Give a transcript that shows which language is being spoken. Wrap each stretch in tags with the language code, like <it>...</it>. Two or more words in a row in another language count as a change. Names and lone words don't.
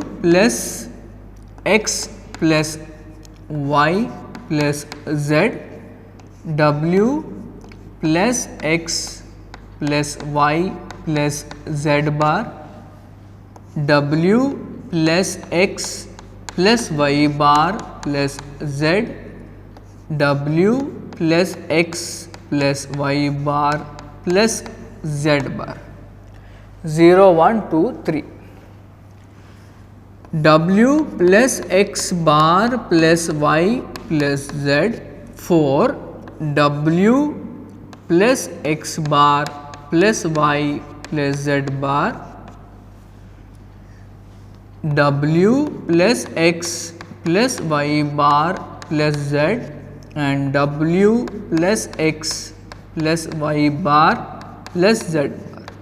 <en>plus x plus y plus z, w plus x plus y plus z bar, w plus x plus y bar plus z, w plus x plus y bar plus z bar. 0 1 2 3. W plus x bar plus y plus z 4, w plus x bar plus y plus z bar, w plus x plus y bar plus z and w plus x plus y bar plus z bar.</en>